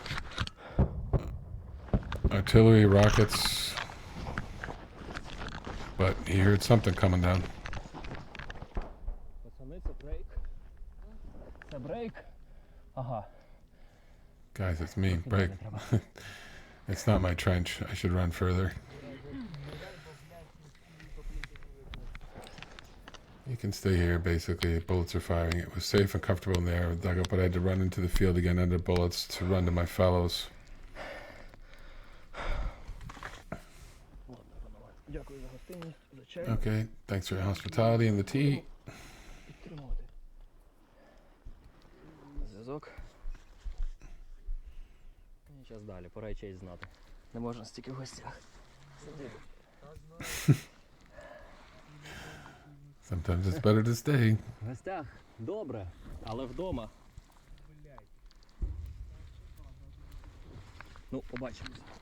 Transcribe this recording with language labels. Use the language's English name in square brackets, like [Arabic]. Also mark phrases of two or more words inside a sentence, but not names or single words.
[English] artillery, rockets, but he heard something coming down. [Ukrainian] Пацани, це брейк. Це брейк. Ага. [English] Guys, it's me. Break. It's not my trench. I should run further. You can stay here, basically. Bullets are firing. It was safe and comfortable in the air with Duggan, but I had to run into the field again under bullets to run to my fellows. [Ukrainian] Дякую за гостинність, за чай. [English] Okay, thanks for your hospitality and the tea. [Ukrainian] Підтримувати. Зв'язок. І час далі, пора й честь знати. Не можна стільки в гостях. Сидіти. [English] Sometimes it's better to stay. [Ukrainian] В гостях добре, але вдома. Ну, побачимось.